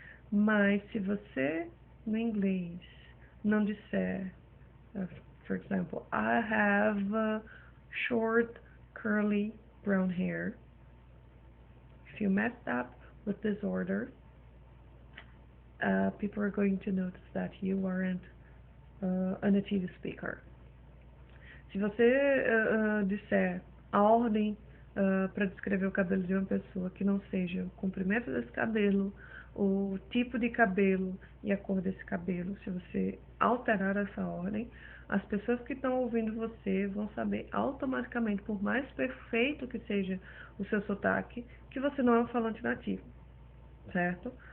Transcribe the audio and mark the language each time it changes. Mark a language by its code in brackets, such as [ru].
[pt] Mas se você, no inglês, não disser, [en] for example, I have short, curly, brown hair. If you messed up with this order, people are going to notice that you aren't a native speaker. [pt] Se você disser a ordem para descrever o cabelo de uma pessoa que não seja o comprimento desse cabelo, o tipo de cabelo e a cor desse cabelo, se você alterar essa ordem, as pessoas que estão ouvindo você vão saber automaticamente, por mais perfeito que seja o seu sotaque, que você não é um falante nativo, certo?